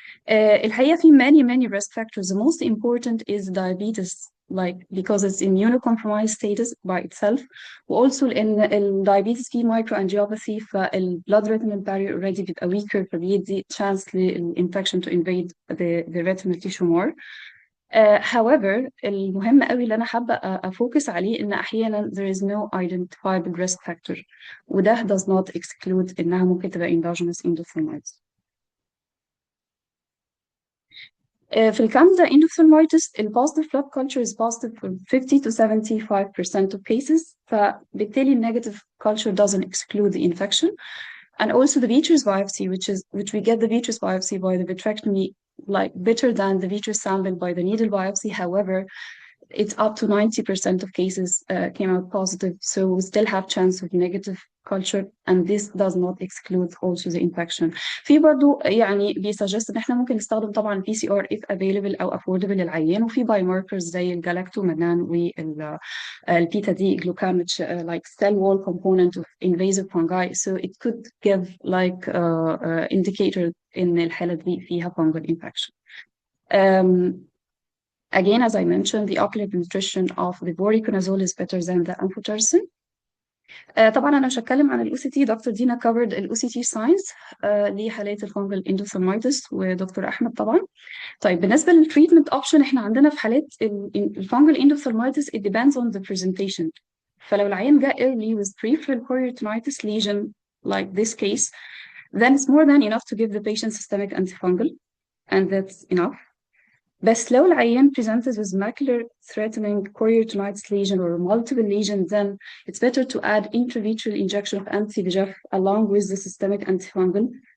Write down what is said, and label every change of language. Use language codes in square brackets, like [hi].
[ar] الحقيقة في [en] many risk factors. The most important is diabetes, like because it's immunocompromised status by itself. وalso [ar] لأن الدايابيتس فيه [en] microangiopathy فال blood retinal barrier already [ar] بيبقى [en] weaker [ar] فبيدي [en] chance للinfection to invade the retinal tissue more. [ar] However المهم قوي اللي أنا حابة أفوكس عليه إن أحيانا [en] there is no identifiable risk factor [ar] وده [en] does not exclude [ar] إنها ممكن تبقى endogenous endophthalmitis. [en] في الكندا endophthalmitis البوزيتيف blood culture is positive for 50 to 75% of cases [ar] فبالتالي [en] negative culture doesn't exclude the infection. And also the vitreous biopsy, which we get the vitreous biopsy by the vitrectomy, like better than the vitreous sample by the needle biopsy. However, it's up to 90% of cases came out positive, so we still have chance of negative culture, and this does not exclude also the infection. [ar] في برضو يعني بيسجست ان احنا ممكن نستخدم طبعا البي سي ار if available او affordable للعيان وفي باي ماركرز زي الجلاكتومانان والبيتا دي جلوكام [en] like cell wall component of invasive fungi, so it could give like indicator [ar] ان الحالة دي فيها [en] fungal infection. Again, as I mentioned, the ocular penetration of the voriconazole is better than the amphotericin. [ar] طبعا انا مش هتكلم عن الاو سي تي. دكتور دينا [en] covered [ar] الاو سي تي ساينز لحالات الفانجل اندوثرمايتس ودكتور احمد طبعا. طيب بالنسبه للتريتمنت اوبشن احنا عندنا في حالات الفانجل اندوثرمايتس [en] it depends on the presentation. فلو العيان جاء early with peripheral choroidititis lesion like this case, then it's more than enough to give the patient systemic antifungal, and that's enough. بس لو العيان presented with macular threatening choroidititis lesion or multiple lesions, then it's better to add intravitreal injection of anti-VEGF along with the systemic antifungal.